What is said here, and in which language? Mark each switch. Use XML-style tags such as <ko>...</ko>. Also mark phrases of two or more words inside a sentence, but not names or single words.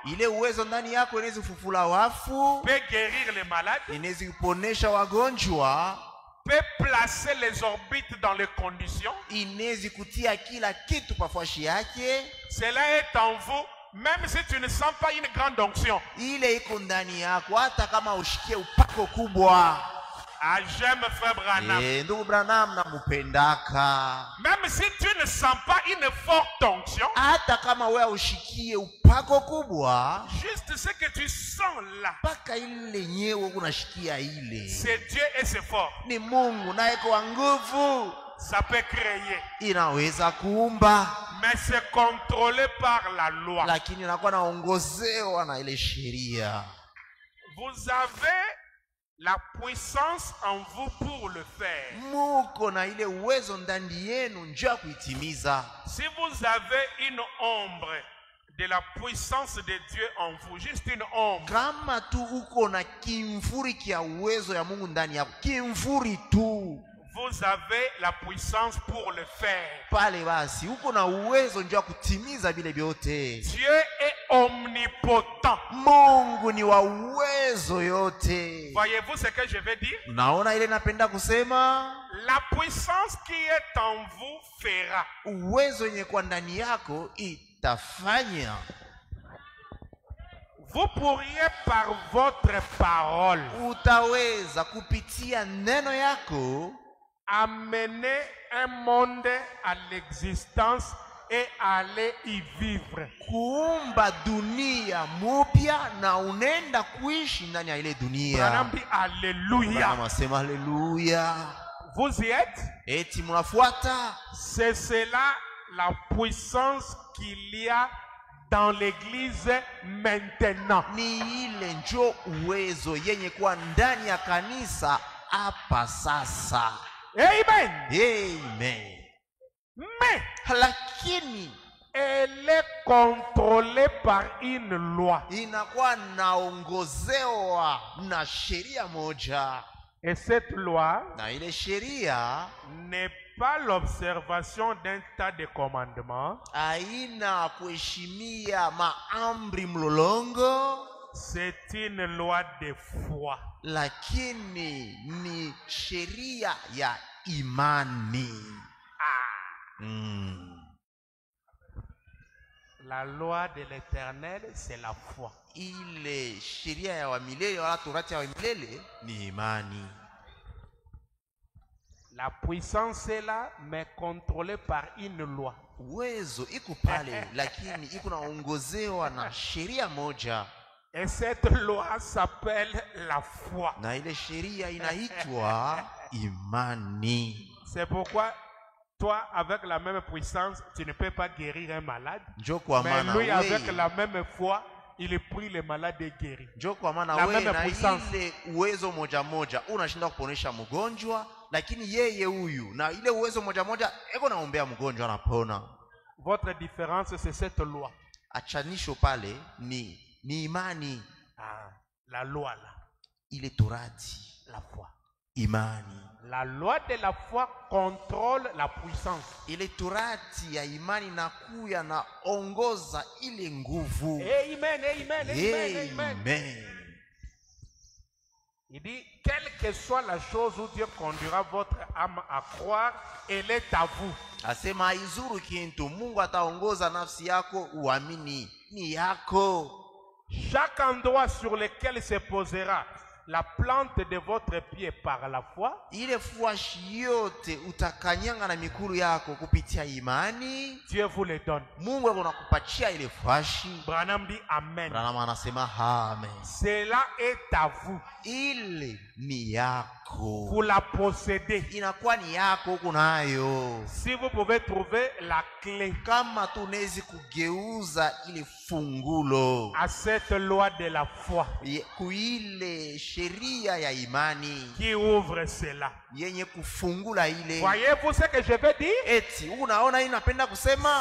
<sw>Ile uwezo ndani yako inaweza kufufula wafu.</sw> <fr>Peut guérir les malades.</fr> <sw>Inaweza kuponesha wagonjwa.</sw> <fr>Peut placer les orbites dans les conditions.</fr> <sw>Inaweza kutia kila kitu pafashi yake.</sw> <fr>Cela est en vous Même si tu ne sens pas une grande onction.</fr> <sw>ile iko ndani yako, hata kama ushikie upako kubwa.</sw> <fr>Ah, j'aime frère Branham.</fr> <sw>Ndugu Branham namupendaka.</sw> <fr>Même si tu ne sens pas une forte onction,</fr> <sw>hata kama wewe ushikie upako kubwa,</sw> <fr>juste ce que tu sens là,</fr> <sw>paka ile nyewe unashikia ile,</sw> <fr>c'est Dieu et c'est fort.</fr> <sw>ni Mungu naye kwa nguvu,</sw> <fr>Ça peut créer,</fr> <sw>inaweza kuumba,</sw> <fr>mais c'est contrôlé par la loi.</fr> <sw>lakini inakuwa naongozewa na ile sheria.</sw> <fr>Vous avez la puissance en vous pour le faire.</fr> <sw>Muko na ile uwezo ndani yenu njoo kuitimiza.</sw> <fr>Si vous avez une ombre de la puissance de Dieu en vous, juste une ombre,</fr> <sw>Kama tu uko na kimvuri kia uwezo ya Mungu ndani yako, kimvuri tu,</sw> <fr>vous avez la puissance pour le faire.</fr> <sw>pale basi uko na uwezo njoo kutimiza vile vyote.</sw> <fr>Dieu est omnipotent.</fr> <sw>Mungu ni wa uwezo yote.</sw> <fr>Voyez-vous ce que je veux dire?</fr> <sw>Naona ile napenda kusema,</sw> <fr>La puissance qui est en vous fera.</fr> <sw>uwezo yenye kwa ndani yako itafanya.</sw> <fr>Vous pourriez par votre parole</fr> <sw>Utaweza kupitia neno yako</sw> <fr>amener un monde à l'existence et aller y vivre.</fr> <sw>kuumba dunia mupya na unenda kuishi ndani ya ile dunia.</sw> <fr>Branham dit alléluia.</fr> <sw>Nasema haleluya.</sw> <fr>Vous y êtes?</fr> <sw>Eti mnafuata?</sw> <fr>C'est cela la puissance qu'il y a dans l'église maintenant.</fr> <sw>Ni ile njo uwezo yenye kuwa ndani ya kanisa hapa sasa. Amen. Amen.</sw> <fr>Mais</fr> <sw>Lakini</sw> <fr>elle est contrôlée par une loi.</fr> <sw>inakuwa naongozewa na sheria moja,</sw> <fr>Et cette loi</fr> <sw>na ile sheria</sw> <fr>n'est pas l'observation d'un tas de commandements.</fr> <sw>haina kuheshimia maamri mlolongo,</sw> <fr>C'est une loi de foi.</fr> <sw>lakini ni sheria ya imani.</sw> <fr>La loi de l'Éternel, c'est la foi.</fr> <sw>Ile sheria ya wa milele wala torati ya wa milele ni imani.</sw> <fr>La puissance est là, mais contrôlée par une loi.</fr> <sw>Uwezo iko pale lakini iko naongozewa na sheria moja.</sw> <fr>Et cette loi s'appelle la foi.</fr> <sw>Na ile sheria inaitwa imani.</sw> <fr>C'est pourquoi toi, avec la même puissance, tu ne peux pas guérir un malade. Mais lui, avec la même foi, il prie le malade et guérit.</fr> <sw>Njo kwa maana wewe na ile uwezo moja moja unashinda kuponesha mgonjwa, lakini yeye huyu na ile uwezo moja moja eko naombea mgonjwa anapona.</sw> <fr>Votre différence, c'est cette loi.</fr> <sw>Achanisho pale ni imani.</sw> <fr>La loi là.</fr> <sw>Ile torati,</sw> <fr>la foi.</fr> <sw>Imani.</sw> <fr>La loi de la foi contrôle la puissance.</fr> <sw>Ile torati ya imani na kuya na ongoza ile nguvu. Amen, amen, amen, amen. Amen.</sw> <fr>Il dit, quelle que soit la chose où Dieu conduira votre âme à croire, elle est à vous.</fr> <sw>Asema izuru kintu Mungu ataongoza nafsi yako uamini ni yako.</sw> <fr>Chaque endroit sur lequel se posera la plante de votre pied par la foi,</fr> <sw>ile fuashi yote utakanyanga na mikuru yako kupitia imani,</sw> <fr>Dieu vous le donne.</fr> <sw>Mungu anakupatia ile fuashi.</sw> <fr>Branham dit amen.</fr> <sw>Branham anasema amen.</sw> <fr>Cela est à vous.</fr> <sw>Ile ni yako.</sw> <fr>Vous la possédez.</fr> <sw>Inakuwa ni yako kunayo.</sw> <fr>Si vous pouvez trouver la clé</fr> <sw>kama tunezi kugeuza ile fungulo</sw> <fr>à cette loi de la foi</fr> <sw>kuile sheria ya imani</sw> <fr>qui ouvre cela,</fr> <sw>yenye kufungula ile.</sw> <fr>Voyez-vous ce que je veux dire?</fr> <sw>Eti unaona hii napenda kusema</sw>